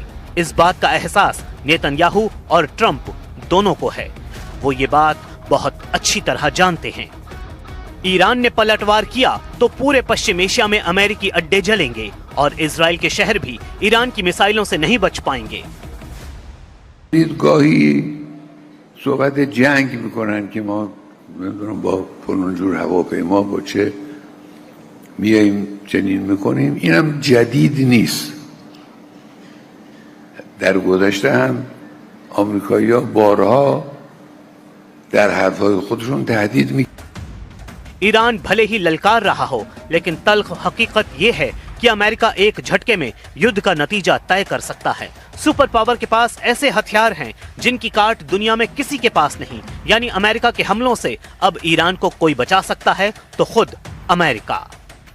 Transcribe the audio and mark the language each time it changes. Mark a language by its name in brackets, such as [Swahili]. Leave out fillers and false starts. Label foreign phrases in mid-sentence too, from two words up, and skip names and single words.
[Hindi] इस बात का एहसास नेतन्याहू और ट्रंप दोनों को है। वो ये बात बहुत अच्छी तरह जानते हैं। ईरान ने पलटवार किया तो पूरे पश्चिम एशिया में अमेरिकी अड्डे जलेंगे और इजराइल के शहर भी ईरान की मिसाइलों से नहीं बच पाएंगे। [Persian] دیدگاهی صحبت جنگ میکنن که ما نمیدونم با فلان جور هواپیما با چه میاییم چنین میکنیم، اینم جدید نیست. در گذشته هم آمریکایی‌ها بارها در حرفهای خودشون تهدید می [Hindi] ईरान भले ही ललकार रहा हो, लेकिन तल्ख हकीकत ये है कि अमेरिका एक झटके में युद्ध का नतीजा तय कर सकता है। [English] super power [Hindi] के पास ऐसे हथियार हैं जिनकी काट दुनिया में किसी के पास नहीं। यानी अमेरिका के हमलों से अब ईरान को कोई बचा सकता है तो खुद अमेरिका।